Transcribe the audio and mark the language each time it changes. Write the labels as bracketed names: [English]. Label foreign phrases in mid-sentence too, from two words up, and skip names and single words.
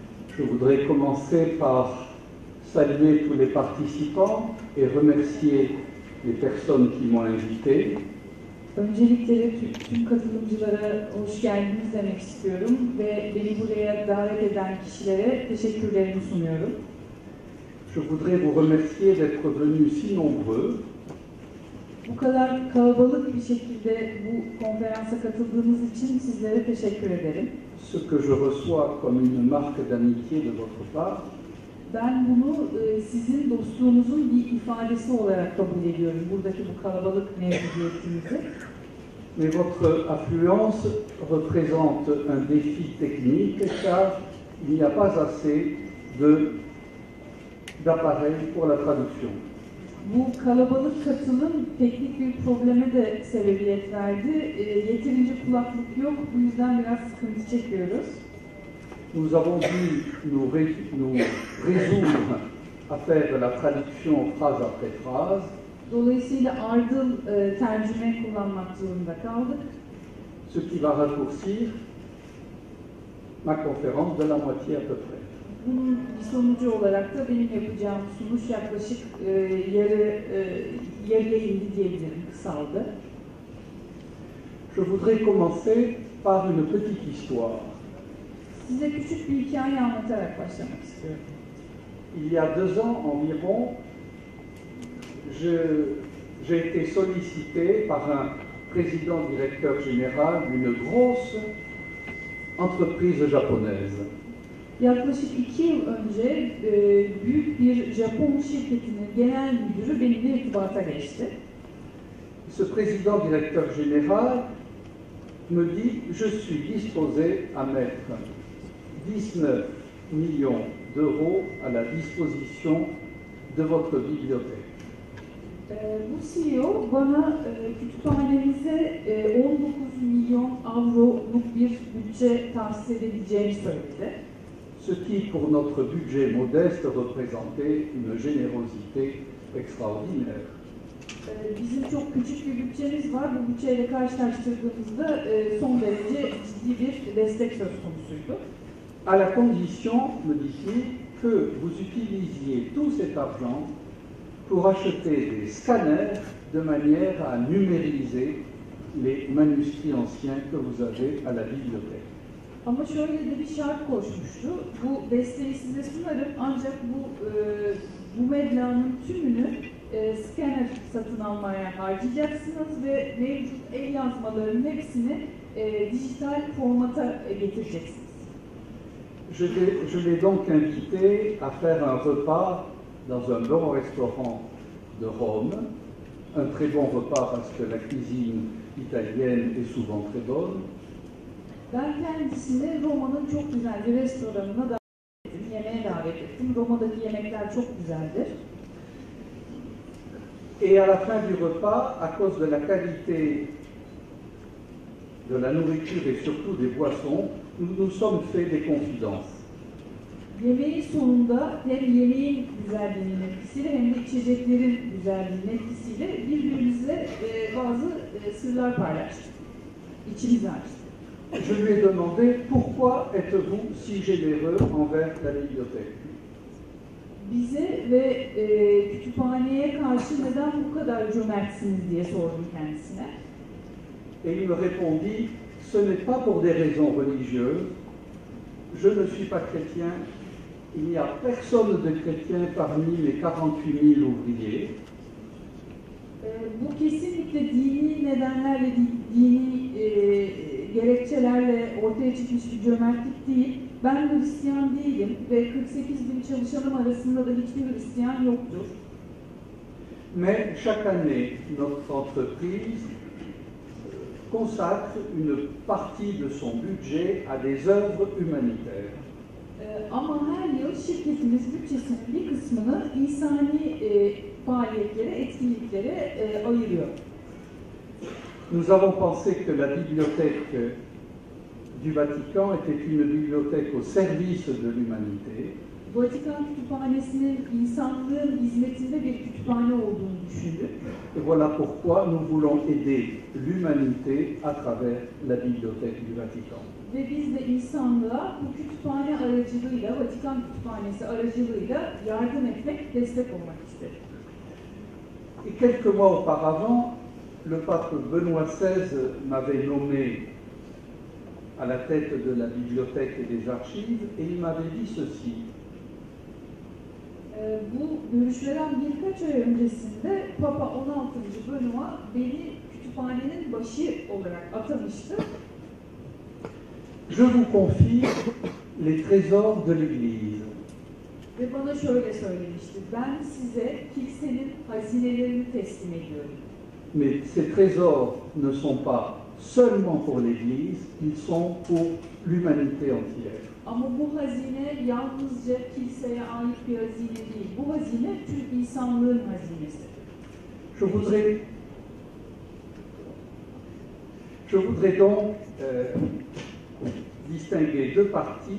[French] Je voudrais commencer par saluer tous les participants et remercier les personnes qui m'ont invité. [Turkish] Öncelikle tüm katılımcılara hoş geldiniz demek istiyorum ve beni buraya davet eden kişilere teşekkürlerimi sunuyorum. [French] Je voudrais vous remercier d'être venus si nombreux. [Turkish] Bu kadar kalabalık bir şekilde bu konferansa katıldığınız için sizlere teşekkür ederim. [French] Ce que je reçois comme une marque d'amitié de votre part. [Turkish] Ben bunu sizin dostluğunuzun bir ifadesi olarak kabul ediyorum, buradaki bu kalabalık mevcudiyetinizi. [French] Mais votre affluence représente un défi technique car il n'y a pas assez d'appareils pour la traduction. [Turkish] Bu kalabalık katılım teknik bir probleme de sebebiyet verdi. Yeterince kulaklık yok, bu yüzden biraz sıkıntı çekiyoruz. [French] Nous avons dû nous résoudre à faire de la traduction phrase après phrase. [Turkish] Dolayısıyla ardıl tercüme kullanmak zorunda kaldık. [French] Ce qui va raccourcir ma conférence de la moitié à peu près. [Turkish] Bunun bir sonucu olarak da benim yapacağım sunuş yaklaşık yarıya indi diyebilirim, kısaldı. [French] Je voudrais commencer par une petite histoire. [Turkish] Size küçük bir hikaye anlatarak başlamak istiyorum. [French] Il y a 2 ans environ, j'ai été sollicité par un président-directeur général d'une grosse entreprise japonaise. [Turkish] Yaklaşık 2 yıl önce büyük bir Japon şirketinin genel müdürü benimle irtibata geçti. [French] Ce président-directeur général me dit « Je suis disposé à mettre 19 millions d'euros à la disposition de votre bibliothèque. » [Turkish] Bu CEO bana kütüphanemize 19 milyon avroluk bir bütçe tahsis edileceğini söyledi. [French] Ce qui, pour notre budget modeste, représentait une générosité extraordinaire. [Turkish] Bizim çok küçük bir bütçemiz var. Bu bütçeyle karşılaştırdığımızda son derece ciddi bir destek söz konusuydu. [French] À la condition, me dit-il, que vous utilisiez tout cet argent pour acheter des scanners de manière à numériser les manuscrits anciens que vous avez à la bibliothèque. [Turkish] Ama şöyle de bir şart koşmuştu. Bu desteği size sunarım ancak bu meblağın tümünü scanner satın almaya harcayacaksınız ve mevcut el yazmalarının hepsini dijital formata getireceksiniz. [French] Je l'ai donc invité à faire un repas dans un bon restaurant de Rome, un très bon repas parce que la cuisine italienne est souvent très bonne. [Turkish] Ben kendisini Roma'nın çok güzel bir restoranına davet ettim, yemeğe davet ettim. Roma'daki yemekler çok güzeldir. [French] Et à la fin du repas, à cause de la qualité de la nourriture et surtout des boissons, nous nous sommes fait des confidences. [Turkish] Yemeğin sonunda hem yemeğin güzelliğinin etkisiyle hem de içeceklerin güzelliğinin etkisiyle birbirimizle bazı sırlar paylaştık. İçimizi açtık. [French] Je lui ai demandé pourquoi êtes-vous si généreux envers la bibliothèque. [Turkish] Bize ve kütüphaneye karşı neden bu kadar cömertsiniz diye sordum kendisine. [French] Et il me répondit, ce n'est pas pour des raisons religieuses, je ne suis pas chrétien, il n'y a personne de chrétien parmi les 48 000 ouvriers. [Turkish] Bu kesinlikle dini nedenlerle, dini gerekçelerle ortaya çıkmış bir cömertlik değil. Ben Hristiyan değilim ve 48 bin çalışanım arasında da hiçbir Hristiyan yoktur. [French] Mais chaque année, notre entreprise consacre une partie de son budget à des œuvres humanitaires. [Turkish] Ama her yıl şirketimiz bütçesinin bir kısmını insani faaliyetlere, etkinliklere ayırıyor. [French] Nous avons pensé que la bibliothèque du Vatican était une bibliothèque au service de l'humanité. [Turkish] Vatikan Kütüphanesi'nin insanlığın hizmetinde bir kütüphane olduğunu düşündük. [French] Et voilà pourquoi nous voulons aider l'humanité à travers la bibliothèque du Vatican. [Turkish] Ve biz de insanlığa bu kütüphane aracılığıyla, Vatikan Kütüphanesi aracılığıyla yardım etmek, destek olmak istedi. [French] Et quelques mois auparavant, le pape Benoît XVI m'avait nommé à la tête de la bibliothèque et des archives, et il m'avait dit ceci. [Turkish] Bu görüşmeden birkaç ay öncesinde Papa 16. Benoît beni kütüphanenin başı olarak atamıştı. [French] Je vous confie les trésors de l'Église. [Turkish] Ve bana şöyle söylemişti, ben size kilisenin hazinelerini teslim ediyorum. [French] Mais ces trésors ne sont pas seulement pour l'Église, ils sont pour l'humanité entière. [Turkish] Ama bu hazine yalnızca kiliseye ait bir hazine değil. Bu hazine tüm insanlığın hazinesi. [French] Je voudrais donc distinguer deux parties.